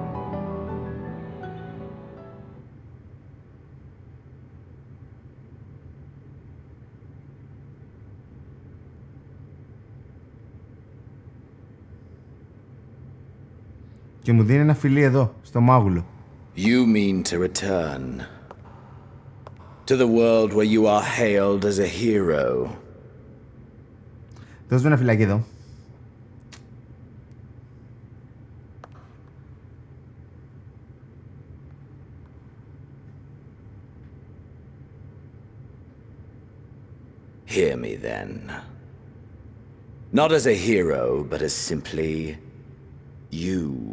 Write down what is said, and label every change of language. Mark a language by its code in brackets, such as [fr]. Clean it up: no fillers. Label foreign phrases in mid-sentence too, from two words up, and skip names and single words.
[el] Και μου δίνει ένα φιλί εδώ, στο μάγουλο. [en] You mean to return to the world where you are hailed as a hero. [el] Δώσ' μου ένα φυλάκι εδώ. [en] Hear me then. Not as a hero, but as simply you.